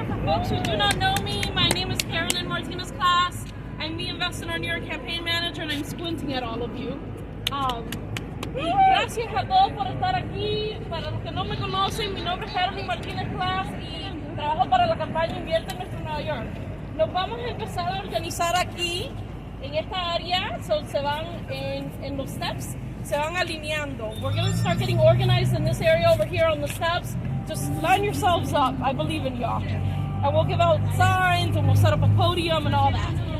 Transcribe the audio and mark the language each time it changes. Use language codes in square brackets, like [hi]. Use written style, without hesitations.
[en] folks who do not know me, my name is Carolyn Martinez-Class. I'm the Invest in Our New York campaign manager, and I'm squinting at all of you. [es] Y gracias a todos por estar aquí. Para los que no me conocen, mi nombre es Carolyn Martinez-Class y trabajo para la campaña Invierte en Nuestro Nueva York. Nos vamos a empezar a organizar aquí, en esta área, se van en los steps, se van alineando. [en] We're going to start getting organized in this area over here on the steps. Just line yourselves up. I believe in y'all. And we'll give out signs and we'll set up a podium and all that.